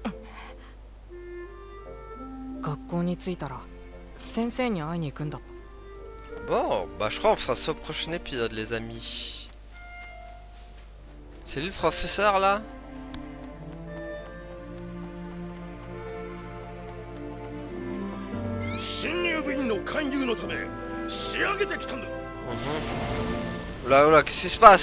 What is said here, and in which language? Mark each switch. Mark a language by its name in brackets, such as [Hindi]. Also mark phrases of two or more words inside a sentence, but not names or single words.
[Japanese] « 学校に着いたら先生に会いに行くんだ。 [French] Oh, bah je crois qu'on fera ça au prochain épisode, les amis. C'est lui le professeur, là? Oula, qu'est-ce qui se passe?